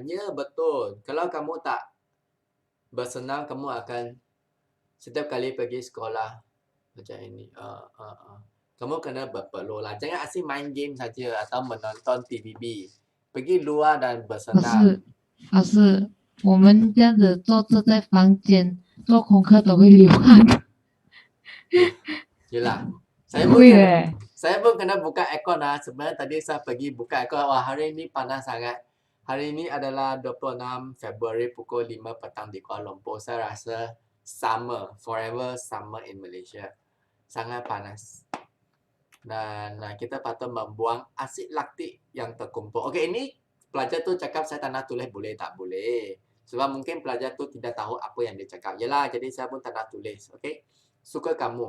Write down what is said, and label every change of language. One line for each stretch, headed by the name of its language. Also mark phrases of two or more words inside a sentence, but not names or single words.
Malay: Ya, betul. Kalau kamu tak bersenam, kamu akan setiap kali pergi sekolah macam ini. Kamu kena berpeluh lah. Jangan asyik main game saja atau menonton TVB. Pergi luar dan bersenam.
Chinese: 老师，我们这样子坐着在房间做功课都会流汗。
Malay: Yelah.
Chinese: 会耶，
Malay: Saya pun kena buka aircon Sebenarnya tadi saya pergi buka aircon. Hari ini panas sangat. Hari ini adalah 26 Februari pukul 5 petang di Kuala Lumpur. Saya rasa
English: summer, forever summer in Malaysia.
Malay: Sangat panas. Dan kita patut membuang asid laktik yang terkumpul. Okey, ini pelajar tu cakap saya tak nak tulis, boleh tak? Boleh. Sebab mungkin pelajar tu tidak tahu apa yang dia cakap. Yelah, jadi saya pun tak nak tulis. Okey? Suka kamu.